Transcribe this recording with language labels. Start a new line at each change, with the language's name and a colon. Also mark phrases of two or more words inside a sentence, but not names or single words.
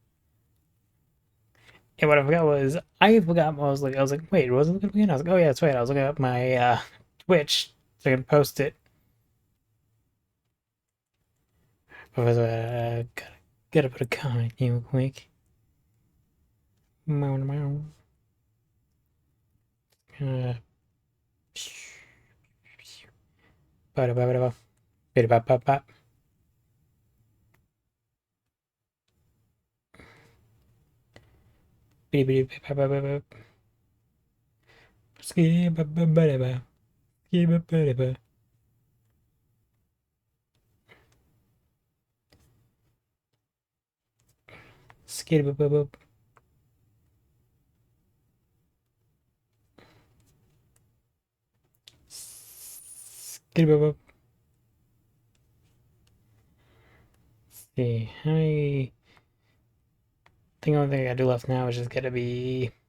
English: And what I forgot was I forgot I was like, wait, what was I looking up again? I was like, oh yeah, that's right. I was looking up my Twitch so I can post it. But I was gotta put a comment in real quick. Meow, meow. Uh, ba ba ba ba ba ba ba ba. Bidi bidi ba ba ba ba. Ski ba ba ba ba. Ski ba ba ba. Ski ba ba ba. Ski ba ba. See how many. The only thing I gotta do left now is just gotta be.